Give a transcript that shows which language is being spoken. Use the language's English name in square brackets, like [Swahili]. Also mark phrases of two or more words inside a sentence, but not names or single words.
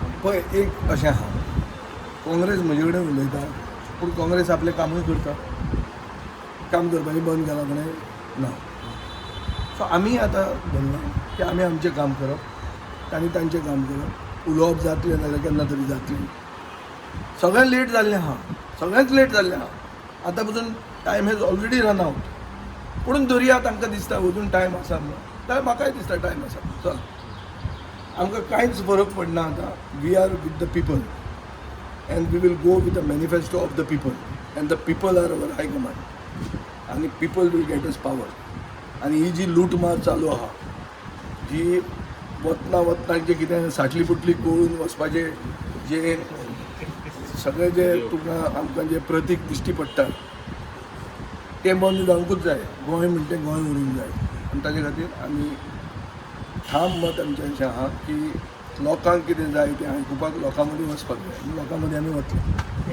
[Konkani] पळय एक अशें आहा काँग्रेस म्हजे कडेन उलयता पूण काँग्रेस आपलें कामूय करता काम करपाचें बंद केलां म्हणे ना सो आमी आतां धरलां की आमी आमचें काम करप तांणी तांचें काम करप उलोवप जातलें जाल्यार केन्ना तरी जातलें सगळें लेट जाल्लें आहा सगळेंच लेट जाल्लें आहा आतां पसून [English] time has already run out [Konkani] पूण दर्या तांकां दिसता अजून टायम आसा म्हणून जाल्यार म्हाकाय दिसता टायम आसा चल आमकां कांयच फरक पडना आतां [English] we are with the people and we will go with the manifesto of the people and the people are our high command [Konkani] आनी [English] people will get us power [Konkani] आनी ही जी लूटमार चालू आहा जी वतना जे कितें साटली पुटली कळून वचपाचें जे सगळें जे तुका आमकां जे प्रतीक दिश्टी पडटा तें बंद जावंकूच जाय गोंय म्हणटा तें गोंय उरूंक जाय आनी ताजे खातीर आमी ठाम मत आमचें अशें आहा की लोकांक कितें जाय तें आयकुपाक लोकां मदीं वचपाक जाय आनी लोकां मदीं आमी वतले